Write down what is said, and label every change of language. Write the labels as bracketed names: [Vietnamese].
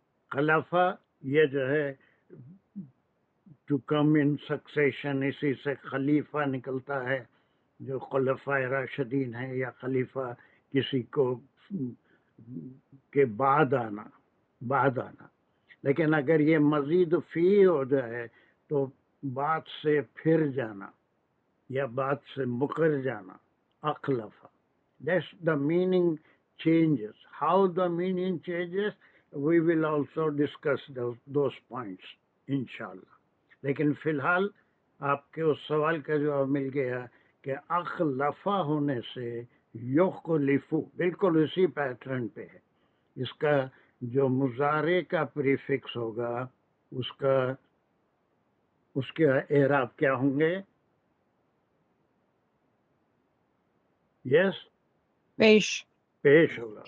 [Urdu] خلفہ یہ جو ہے [English] to come in succession, [Urdu] اسی سے خلیفہ نکلتا ہے جو خلفاء راشدین ہیں، یا خلیفہ کسی کو کے بعد آنا. لیکن اگر یہ مزید فی ہو جائے تو بات سے پھر جانا یا بات سے مکر جانا. [English] اخلفہ that's the meaning changes. How the meaning changes we will also discuss those points inshallah. [Urdu] لیکن فی الحال آپ کے اس سوال کا جواب مل گیا کہ اخلفہ ہونے سے یخلفو بالکل اسی پیٹرن پہ ہے. اس کا جو مضارع کا پریفکس ہوگا اس کے اعراب کیا ہوں گے؟ یس پیش ہوگا.